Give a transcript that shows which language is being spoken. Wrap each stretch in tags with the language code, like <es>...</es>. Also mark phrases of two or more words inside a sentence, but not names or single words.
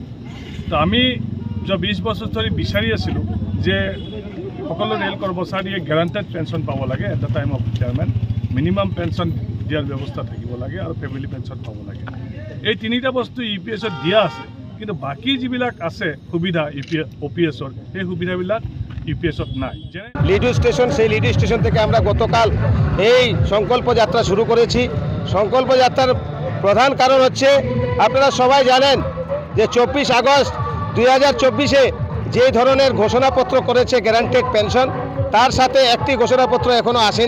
<as>তো আমি যোৱা 20 বছৰ ধৰি বিচাৰি আছিলোঁ যে সকলো ৰেল কৰ্মচাৰীয়ে</as> <en>guaranteed pension</en> <as>পাব লাগে,</as> <en>at the time of retirement minimum pension</en> <as>দিয়াৰ ব্যৱস্থা থাকিব লাগে আৰু</as> <en>family pension</en> <as>পাব লাগে। এই তিনিটা বস্তু ইউপিএছত দিয়া আছে, কিন্তু বাকী যিবিলাক আছে সুবিধা ওপিএছৰ সেই সুবিধাবিলাক ইউপিএছত নাই।</as> <bn>লিডু স্টেশন, সেই লিডু স্টেশন থেকে আমরা গতকাল এই সংকল্প যাত্রা শুরু করেছি। সংকল্প যাত্রার প্রধান কারণ হচ্ছে আপনারা সবাই জানেন যে 24 আগস্ট 2024-এ যে ধরনের ঘোষণাপত্র করেছে</bn> <en>guaranteed pension,</en> <bn>তার সাথে একটি ঘোষণাপত্র এখনও আসেনি।</bn>